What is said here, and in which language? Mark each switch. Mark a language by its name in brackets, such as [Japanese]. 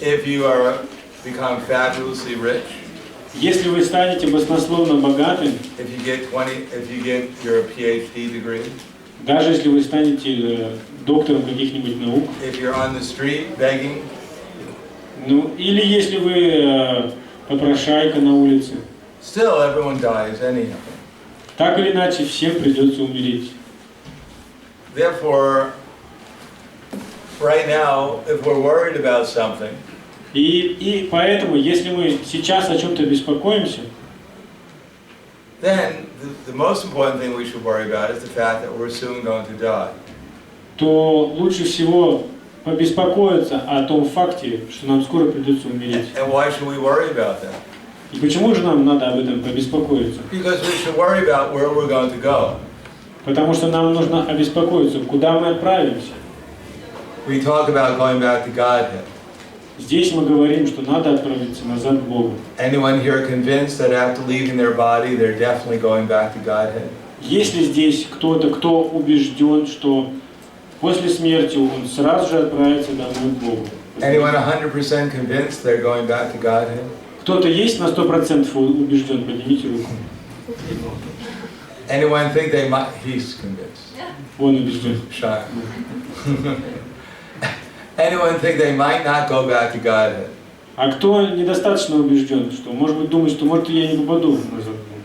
[English] If you become fabulously rich, [Russian] если вы станете баснословно богатым, [English] if you get your PhD degree, [Russian] даже если вы станете доктором каких-нибудь наук, [English] if you're on the street begging, [Russian] ну или если вы попрошайка на улице, [English] still everyone dies anyhow. [Russian] Так или иначе всем придется умереть. [English] Therefore, right now, if we're worried about something, [Russian] и поэтому, если мы сейчас о чем-то беспокоимся, [English] then the most important thing we should worry about is the fact that we're soon going to die. [Russian] То лучше всего побеспокоиться о том факте, что нам скоро придется умереть. [English] And why should we worry about that? [Russian] И почему же нам надо об этом побеспокоиться? [English] Because we should worry about where we're going to go. [Russian] Потому что нам нужно обеспокоиться, куда мы отправимся. [English] We talk about going back to Godhead. [Russian] Здесь мы говорим, что надо отправиться назад к Богу. [English] Anyone here convinced that after leaving their body, they're definitely going back to Godhead? [Russian] Есть ли здесь кто-то, кто убежден, что после смерти он сразу же отправится домой к Богу? [English] Anyone 100% convinced they're going back to Godhead? [Russian] Кто-то есть на 100% убежден? Поднимите руку. [English] Anyone think they might? He's convinced. [Russian] Он убежден. [English] Shy. Anyone think they might not go back to Godhead? [Russian] А кто недостаточно убежден, что может быть думает, что может я не попаду назад?